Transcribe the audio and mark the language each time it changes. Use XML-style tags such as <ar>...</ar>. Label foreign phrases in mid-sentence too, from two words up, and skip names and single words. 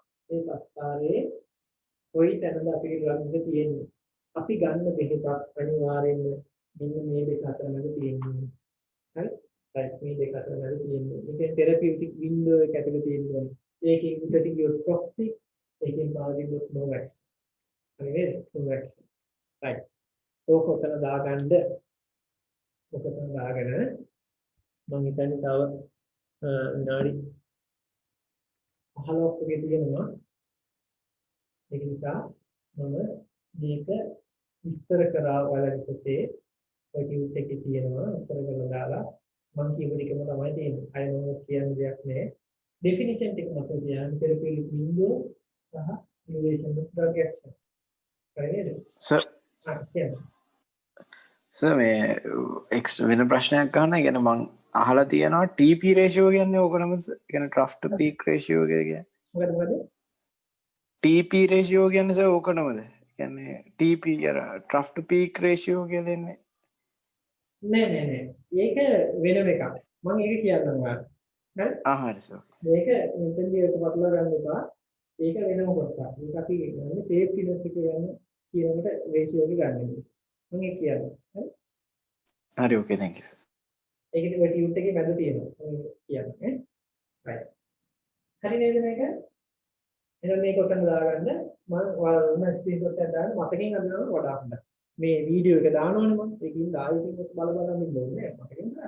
<si>මේ ප්‍රස්තාරයේ කොයි තැනද අපේ ඩ්‍රග් එක තියෙන්නේ? අපි ගන්න බෙහෙතක් අනිවාර්යෙන්ම මෙන්න මේ දෙක අතර මැද තියෙන්නේ. හරි? right මේ දෙක අතර මැද තියෙන්නේ. මේකේ</si> <en>therapeutic window</en> <si>එක ඇතුලේ තියෙන්නේ. ඒකෙන් උඩට ගියොත් toxic, ඒකෙන් පහළින් ගියොත්</si> <en>no action.</en> <si>හරිද?</si> <en>no action. right.</en> <si>ඔතන දාගන්න. ඔතන දාගෙන මම හිතන්නේ තව විනාඩි 15ක් වගේ තියෙනවා. ඒක නිසා මම මේක විස්තර කරා ඔයාලට පොතේ ඔය ටියුට් එකේ තියෙනවා විස්තර කරලා දාලා මම කියපු එකම තමයි තියෙන්නේ. අය මම කියන දෙයක් නෑ. definition එක මත තියාගෙන</si> <en>therapeutic window</en> <si>සහ</si> <en>duration of drug action.</en> <si>හරිද? සර් සර් මේ වෙන ප්‍රශ්නයක් අහන්න. يعني මම අහලා තියෙනවා</si> <en>TP ratio</en> <si>කියන්නේ ඕකනම يعني</si> <en>trough to peak ratio</en> <si>කියන්නේ. මොකද?</si> <en>TP ratio</en> <si>කියන්නේ සර් ඕකනමද? කියන්නේ TP අර</si> <en>trough to peak ratio</en> <si>කියලා ඉන්නේ. නෑ. ඒක වෙනම එකක්. මම ඒක කියන්නම් ඔයාලට. හරි? හරි සර්. මේක මෙතනදී ඒක පටලවා ගන්න එපා. ඒක වෙනම කොටසක්. මේක අපි ගන්නේ safetyness එක ගන්න කියන එකට ratio එක ගන්න. මම ඒක කියන්නේ. හරි. හරි</si> <en>ඕකේ thank you sir.</en> <si>ඒකේ ඔය ටියුට් එකේ මැද තියෙනවා. මම කියන්නේ. right. හරි නේද මේක? එහෙනම් මේක ඔතන දාගන්න මම ඔයාලා දුන්න ස්ක්‍රීන්ෂොට් එක දාන්න මතකෙන් අදිනවා වඩා හොඳයි. මේ වීඩියෝ එක දානවනේ මම. ඒකින් ආයෙත් බල බල ඉන්න ඕනේ මතකෙන් දාන්න.</si>